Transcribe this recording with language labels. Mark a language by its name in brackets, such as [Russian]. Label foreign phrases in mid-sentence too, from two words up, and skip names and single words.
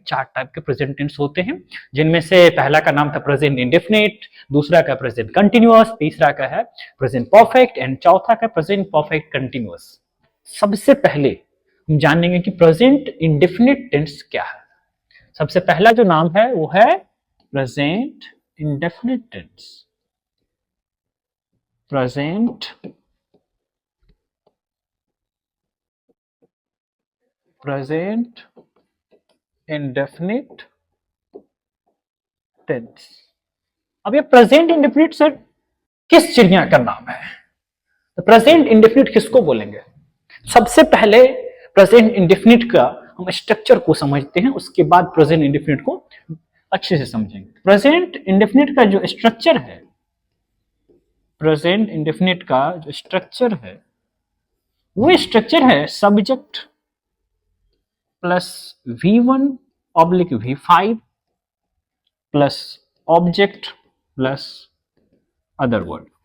[Hindi] चार टाइप के [English] present tense [Hindi] होते हैं, जिनमें से पहला का नाम था [English] present indefinite, [Hindi] दूसरा का [English] present continuous, [Hindi] तीसरा का है [English] present perfect and [Hindi] चौथा का [English] present perfect continuous. [Hindi] सबसे पहले हम जानेंगे कि [English] present indefinite tense [Hindi] क्या है। सबसे पहला जो नाम है वो है [English] present indefinite tense। present indefinite tense। [Hindi] अब ये [English] present indefinite [Hindi] सर किस चिड़िया का नाम है? तो [English] present indefinite [Hindi] किसको बोलेंगे? सबसे पहले [English] present indefinite [Hindi] का हम स्ट्रक्चर को समझते हैं, उसके बाद [English] present indefinite [Hindi] को अच्छे से समझेंगे। [English] present indefinite [Hindi] का जो स्ट्रक्चर है, [English] present indefinite [Hindi] का जो स्ट्रक्चर है वो स्ट्रक्चर है [English] subject plus V1 oblique V5 plus object plus other word.